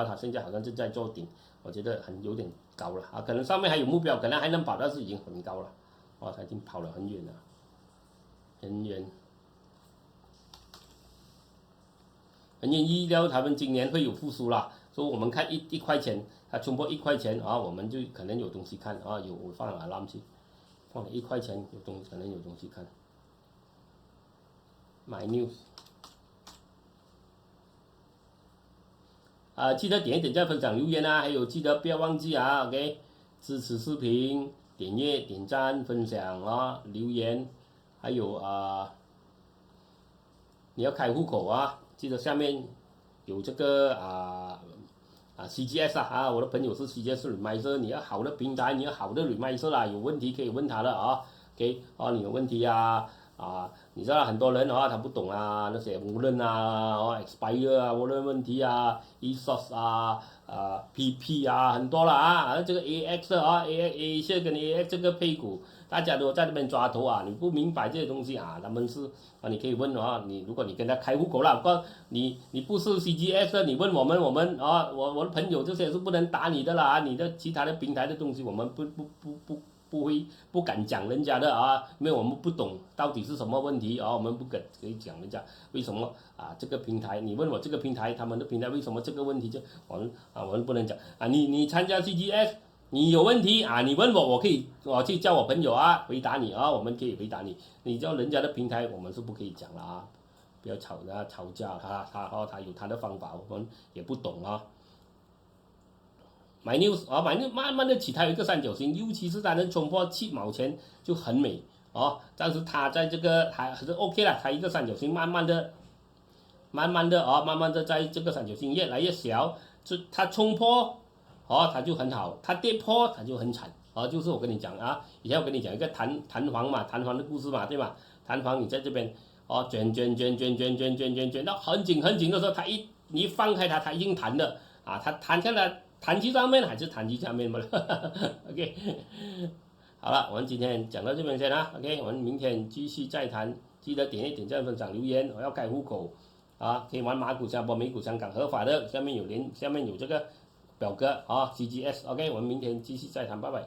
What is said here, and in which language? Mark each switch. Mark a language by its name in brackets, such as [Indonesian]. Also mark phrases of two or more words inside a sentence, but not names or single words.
[Chinese] 它現在好像是在做頂，我覺得有點高了啊，可能上面還有目標，可能還能跑，但是已經很高了，哦，它已經跑了很遠了，很遠預料他們今年會有復甦啦，所以我們看一塊錢，它衝破1塊錢啊，我們就可能有東西看啊，我放了alarm去，放了1塊錢可能有東西看。My News。記得點一點讚、分享、留言啊，還有記得不要忘記啊 ，OK， 支持視頻，點閱、點讚、分享啊，留言，還有你要開戶口啊，記得下面有這個 CGS 啊，我的朋友是 CGS Remiser， 你要好的平台，你要好的 Remiser 啦，有問題可以問他的啊 ，OK， 你有問題你知道很多人他不懂那些無論 expire 無論問題ESOS PP 很多了這個 AX AX 跟 AX 這個配股，大家都在那邊抓頭你不明白這些東西他們是你可以問如果你跟他開戶口了，你不是 CGS 你問我們我的朋友這些是不能打你的啦，你的其他的平台的東西我們不敢講人家的因為我們不懂到底是什麼問題我們不可以講人家為什麼這個平台，你問我這個平台他們的平台為什麼這個問題，就我們不能講你參加 CGS 你有問題你問我可以去叫我朋友回答你我們可以回答你，你叫人家的平台我們是不可以講了不要吵架他有他的方法，我們也不懂 My News My News 慢慢的起，它有一個三角形，尤其是它能衝破7毛錢就很美但是它在這個還是 OK 了，它一個三角形慢慢的在這個三角形越來越小，它衝破它就很好，它跌破它就很慘就是我跟你講以前我跟你講一個彈簧的故事嘛，對吧？彈簧你在這邊捲到很緊的時候，你一放開它已經彈了它彈下來。彈去上面還是彈去下面嘛？OK， 好了，我們今天講到這邊先OK， 我們明天繼續再談，記得點讚、分享、留言，我要開戶口可以玩馬股、香波、美股、香港合法的，下面有這個表格CGS OK， 我們明天繼續再談，拜拜。